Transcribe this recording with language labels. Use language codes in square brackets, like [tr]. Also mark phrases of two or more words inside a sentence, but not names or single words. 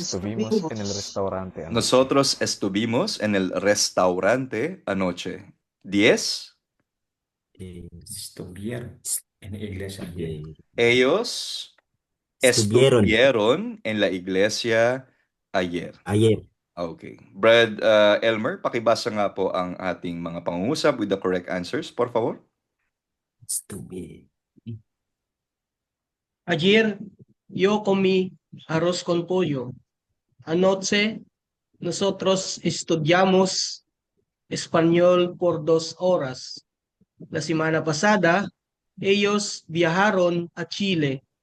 [es] estuvimos en el restaurante anoche. nosotros estuvimos en el restaurante anoche. 10, Estuvieron en la iglesia ayer. ellos Estuvieron estuvieron en la iglesia ayer. ayer. [tl] Okay. Brad Elmer, pakibasa nga po ang ating mga pangungusap [en] with the correct answers, [es] por favor. Estuve. Ayer yo comí arroz con pollo. Anoche nosotros estudiamos español por 2 horas. La semana pasada ellos viajaron a Chile.